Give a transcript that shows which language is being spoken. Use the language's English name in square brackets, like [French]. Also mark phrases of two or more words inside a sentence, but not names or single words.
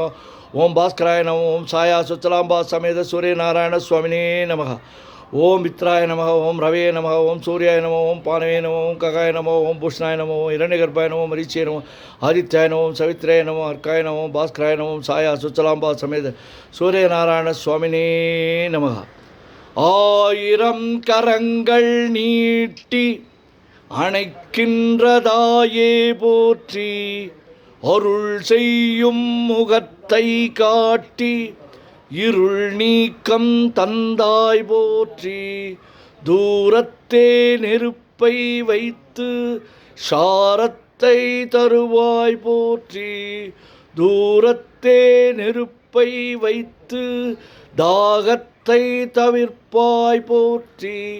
[Sanskrit] ओम भास्कराय नमः ओम छाया स्वचलांबा समेत सूर्यनारायण स्वामिने नमः ओम मित्राय नमः ओम रवे नमः ओम सूर्याय नमः ओम पानवे नमः ओम खगाय नमः ओम भूषणाय नमः ओम हिरण्यगर्भाय नमः मरीचिये नमः आदित्याय नमः ओम सवित्रे नमः अर्काय नमः ओम भास्कराय नमः ओम छाया स्वचलांबा समेत सूर्यनारायण स्वामिने [Tamil] नमः ஆயிரம் கரங்கள் நீட்டி அணைக்கின்றதாயே போற்றி அருள் செய்யும் முகத்தை காட்டி இருள் நீக்கம் தந்தாய் போற்றி தூரத்தே நெருப்பை வைத்து சாரத்தை தருவாய் போற்றி தூரத்தே நெருப்பை வைத்து தாகத்தை தவிர்ப்பாய் போற்றி